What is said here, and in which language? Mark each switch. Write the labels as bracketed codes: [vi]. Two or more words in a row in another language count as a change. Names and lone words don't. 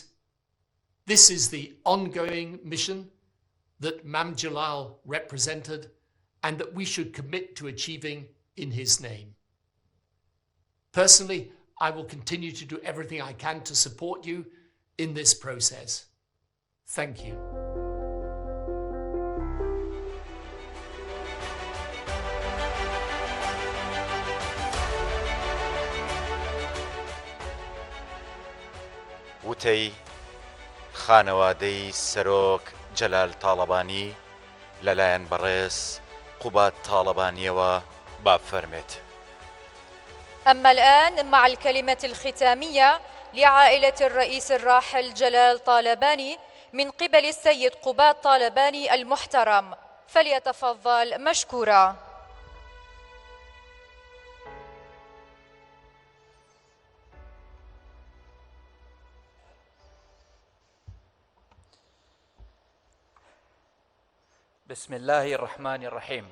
[en] This is the ongoing mission that Mam Jalal represented and that we should commit to achieving in his name. Personally, I will continue to do everything I can to support you in this process. Thank you. [ckb] وتەی خانەوادەی سەرۆک جەلال تاڵەبانی لەلایەن بەڕێز قوبات تاڵەبانیەوە بافەرمێت. [ar] أما الآن مع الكلمة الختامية لعائلة الرئيس الراحل جلال طالباني من قبل السيد قبات طالباني المحترم، فليتفضل مشكورا. بسم الله الرحمن الرحيم.